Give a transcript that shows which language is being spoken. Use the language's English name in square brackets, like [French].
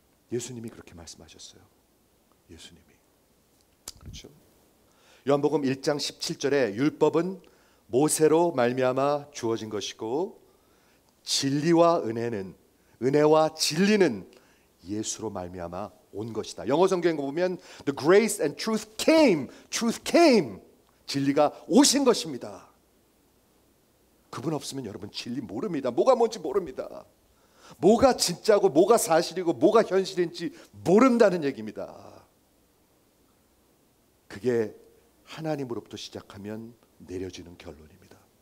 [Korean] 예수님이 그렇게 말씀하셨어요. 예수님이. 그렇죠? 요한복음 1장 17절에 율법은 모세로 말미암아 주어진 것이고 진리와 은혜와 진리는 예수로 말미암아 온 것이다. 영어 성경에 보면 [English] the grace and truth came. [Korean] 진리가 오신 것입니다. 그분 없으면 여러분 진리 모릅니다. 뭐가 뭔지 모릅니다. 뭐가 진짜고 뭐가 사실이고 뭐가 현실인지 모른다는 얘기입니다. 그게 하나님으로부터 시작하면 내려지는 결론입니다.